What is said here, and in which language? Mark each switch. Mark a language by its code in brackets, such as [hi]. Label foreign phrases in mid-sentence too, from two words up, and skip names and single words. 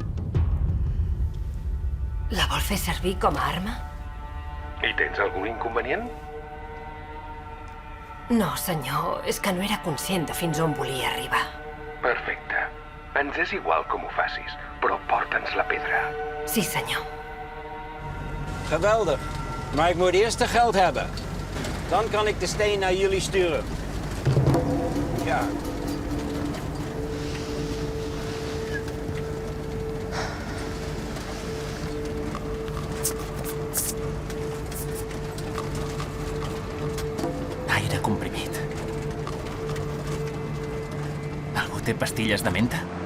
[ca] La vol fer servir com a arma? I tens algun inconvenient? No, senyor. És que no era conscient de fins on volia arribar. Perfecte. Ens és igual com ho facis, però porta'ns la pedra. Sí, senyor. [nl] Geweldig. Maar ik moet eerst de geld hebben. Dan kan ik de steen naar jullie sturen. Ja. [ca] Aire comprimit. Algú té pastilles de menta?